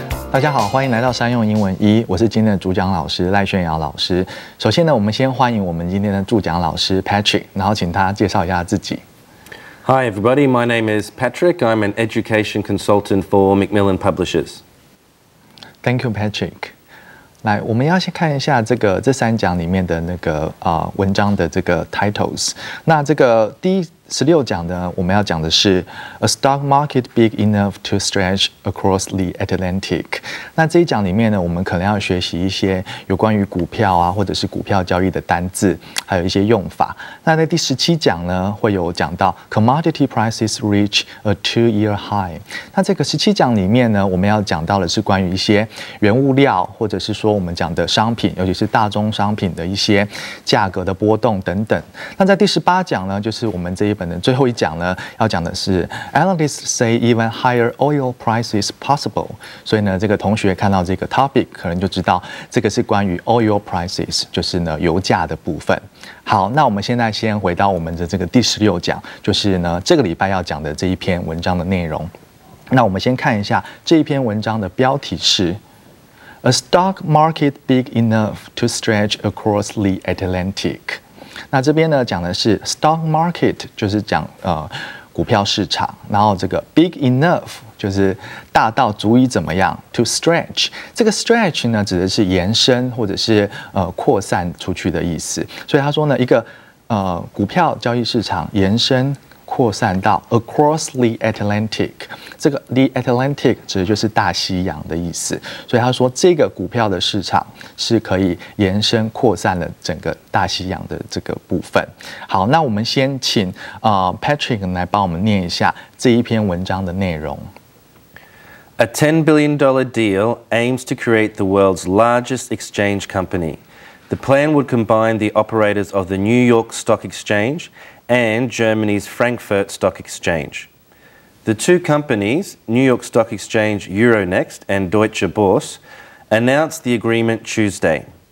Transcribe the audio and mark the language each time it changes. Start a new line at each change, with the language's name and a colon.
Chinese: 大家好，欢迎来到商用英文1，我是今天的主讲老师赖炫瑶老师。首先呢，我们先欢迎我们今天的助讲老师 Patrick， 然后请他介绍一下自己。
English: Hi everybody, my name is Patrick. I'm an education consultant for Macmillan Publishers. Thank you, Patrick.
Chinese: 来，我们要先看一下这3讲里面的那个文章的这个 titles。那这个第16讲呢，我们要讲的是
English: A stock market big enough to stretch across the Atlantic。
Chinese: 那这一讲里面呢，我们可能要学习一些有关于股票啊，或者是股票交易的单字，还有一些用法。那在第17讲呢，会有讲到
English: Commodity prices reach a 2-year high。
Chinese: 那这个17讲里面呢，我们要讲到的是关于一些原物料，或者是说我们讲的商品，尤其是大宗商品的一些价格的波动等等。那在第18讲呢，就是我们这一本的最后一讲呢，要讲的是
English: Analysts say even higher oil prices possible。
Chinese: 所以呢，这个同学看到这个 topic， 可能就知道这个是关于
English: oil prices，
Chinese: 就是呢油价的部分。好，那我们现在先回到我们的这个第16讲，就是呢这个礼拜要讲的这一篇文章的内容。那我们先看一下这一篇文章的标题是
English: A stock market big enough to stretch across the Atlantic。
Chinese: 那这边呢讲的是
English: stock market，
Chinese: 就是讲股票市场，然后这个
English: big enough
Chinese: 就是大到足以怎么样
English: to stretch。
Chinese: 这个 stretch 呢指的是延伸或者是扩散出去的意思。所以他说呢，一个股票交易市场延伸扩散到
English: across the Atlantic，
Chinese: 这个
English: the Atlantic
Chinese: 指的就是大西洋的意思，所以他说这个股票的市场是可以延伸扩散了整个大西洋的这个部分。好，那我们先请Patrick 来帮我们念一下这一篇文章的内容。
English: A $10 billion deal aims to create the world's largest exchange company. The plan would combine the operators of the New York Stock Exchange and Germany's Frankfurt Stock Exchange. The two companies, New York Stock Exchange Euronext and Deutsche Börse, announced the agreement Tuesday.